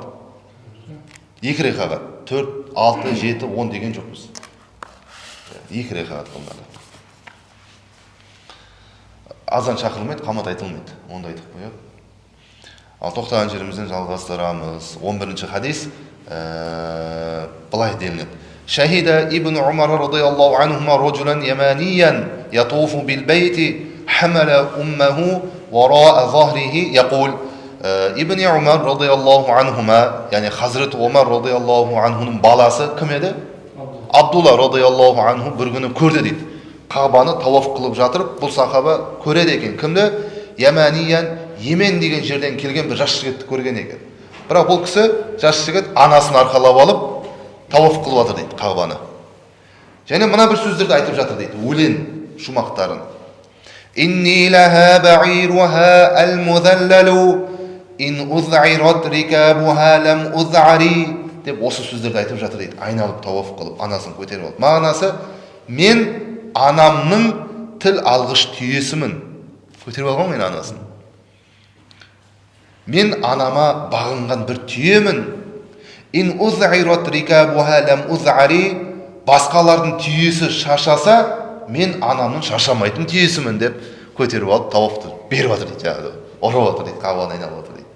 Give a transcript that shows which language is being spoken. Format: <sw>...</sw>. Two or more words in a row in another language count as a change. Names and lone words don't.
<kk>2 ракағат, 4, 6, 7, 10 деген жоқпыз. 2 ракағат қылынады. Азан шақырылмайды, қамат айтылмайды. Онда айтып қояды. Ал тоқтаған жерімізден жалғастырамыз. 11-ші хадис былай делінеді.</kk> <ar>شهد ابن عمر رضي الله عنهما رجلا يمانيا يطوف بالبيت حمل أمه وراء ظهره يقول.</ar> <kk>Ибн Умар</kk> <ar>رضي الله عنهما,</ar> <kk>яғни Хазрет Умар</kk> <ar>رضي الله عنه</ar> <kk>баласы кім еді? Абдулла</kk> <ar>رضي الله عنه</ar> <kk>бір күні көрді дейді. Қабаны таваф қылып жатырып, бұл сахаба көреді екен. Кімді? Яманиян, Емен деген жерден келген бір жас жігітті көрген екен. Бірақ бұл кісі, жас жігіт, анасын арқалап алып, таваф қылып жатыр дейді Қабаны. Және мына бір сөздерді айтып жатыр дейді, өлең шумақтарын.</kk> <ar>إني لها بعيرها المذلل إن أذعرت ركابها لم أذعر</ar> <kk>деп осы сөздерді айтып жатыр дейді. Айналып тауаф қылып, анасын көтеріп алып. Мағынасы, мен анамның тіл алғыш түйесімін. Көтеріп алған мен анасын. Мен анама бағынған бір түйемін.</kk> <ar>إن أذعرت ركابها لم أذعر,</ar> <kk>басқалардың түйесі шашаса, мен анамның шашамайтын түйесімін деп көтеріп алып тауафты беріп жатыр дейді, жаңағы ұрып жатыр дейді, Кабаны айналып жатыр дейді.</kk>